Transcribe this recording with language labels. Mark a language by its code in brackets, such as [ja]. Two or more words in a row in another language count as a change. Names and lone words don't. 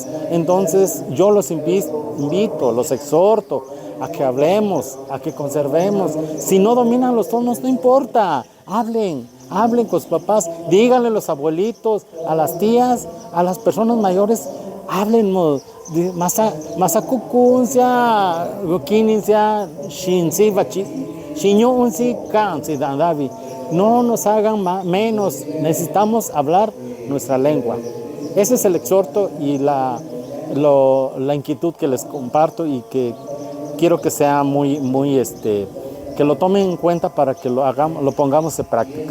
[es] Entonces yo los invito, los exhorto a que hablemos, a que conservemos. Si no dominan los tonos, no importa, hablen con sus papás, díganle a los abuelitos, a las tías, a las personas mayores, hablen masakukuncia, gokininsia, shinsi, shinyo unsi, kansi, Dandavi. No nos hagan menos, necesitamos hablar nuestra lengua. Ese es el exhorto y la inquietud que les comparto y que quiero que sea que lo tomen en cuenta para que lo pongamos en práctica.